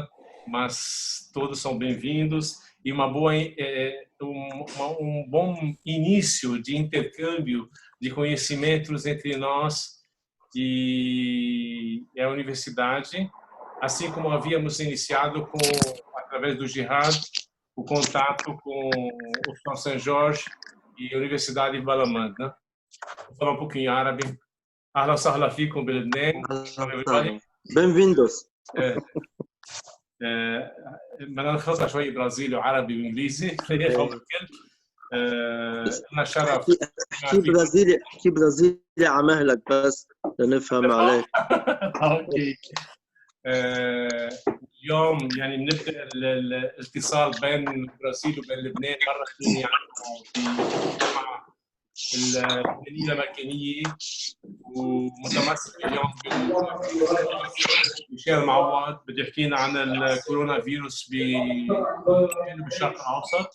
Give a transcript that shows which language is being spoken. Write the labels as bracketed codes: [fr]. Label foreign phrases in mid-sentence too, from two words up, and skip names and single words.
[pt] Mas todos são bem-vindos e um bom início de intercâmbio de conhecimentos entre nós e a universidade, assim como havíamos iniciado através do Jihad, o contato com o São São Jorge e a Universidade de Balamand, né? Vou falar um pouquinho árabe. [ar] أهلا وسهلا فيكم بلبنان. [pt] Bem-vindos. [ar] بدنا نخلطها شوي برازيلي وعربي وانجليزي. لنا شرف. احكي برازيلي على مهلك بس لنفهم عليك. اوكي. اليوم يعني بنبدا الاتصال بين البرازيل وبين لبنان مره ثانيه اللبنانيه المكانيه ومتمسك اليوم ميشيل معوض بده يحكي لنا عن الكورونا فيروس بالشرق الاوسط.